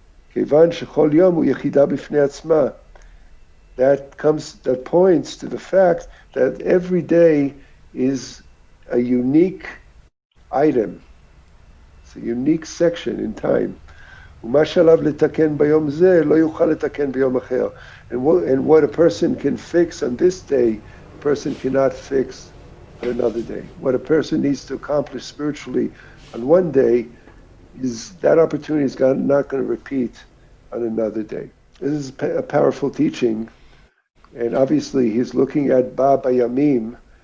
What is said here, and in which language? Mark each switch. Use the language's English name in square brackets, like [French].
[Hebrew] כיוון שכל יום הוא יחידה בפני עצמה. [English] That points to the fact that every day is a unique item. It's a unique section in time. [Hebrew] ומה שעליו לתקן ביום זה לא יוכל לתקן ביום אחר. [English] And what a person can fix on this day, a person cannot fix on another day. What a person needs to accomplish spiritually on one day, is that opportunity is not going to repeat on another day. This is a powerful teaching, and obviously he's looking at bayamim.